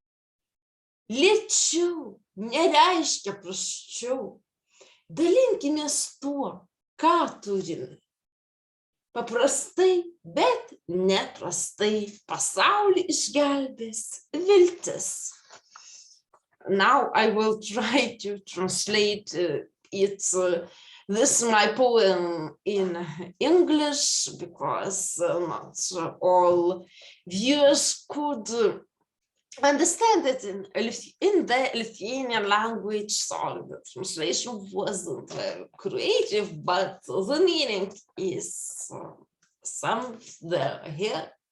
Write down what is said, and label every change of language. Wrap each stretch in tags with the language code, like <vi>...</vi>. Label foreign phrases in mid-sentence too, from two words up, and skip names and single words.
<lt>Lėčiau nereiškia prasčiau, dalinkimės tuo, ką turime. Paprastai, bet neprastai pasaulį išgelbės viltis.</lt> <en>Now I will try to translate this my poem in English, because not all viewers could understand it in the Lithuanian language, so the translation wasn't very creative, but the meaning is somewhere here.</en>